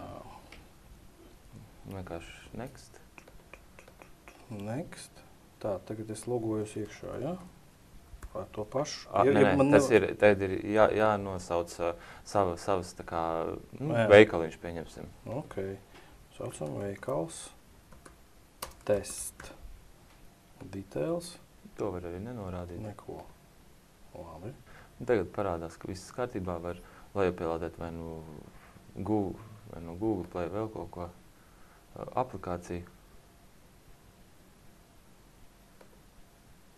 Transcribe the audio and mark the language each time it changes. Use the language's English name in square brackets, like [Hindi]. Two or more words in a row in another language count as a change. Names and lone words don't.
[Latvian] Vienkārši next. Next. Tā, tagad es logojos iekšā, jā? Ar to pašu? Tad ir jānosauc savas tā kā veikaliņš, pieņemsim. Ok. Saucam veikals. Test. Details. To var arī nenorādīt. Neko. Labi. Tagad parādās, ka viss kārtībā var lejupielādēt vai no Google Play vēl kaut ko aplikāciju.